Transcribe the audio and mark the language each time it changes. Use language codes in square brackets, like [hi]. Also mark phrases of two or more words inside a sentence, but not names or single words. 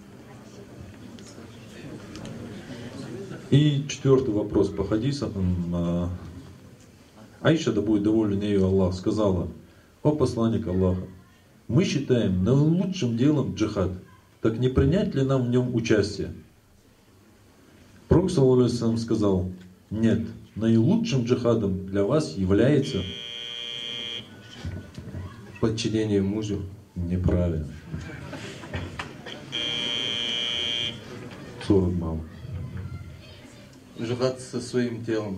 [ru] И 4-й вопрос по хадисам. Аиша, да будет доволен ею Аллах, сказала: о посланник Аллаха, мы считаем наилучшим делом джихад, так не принять ли нам в нем участие? Пророк, [ar] صلى الله عليه وسلم, [ru] сказал: нет, наилучшим джихадом для вас является подчинение мужу. Неправильно. 40 баллов. Джихад со своим телом.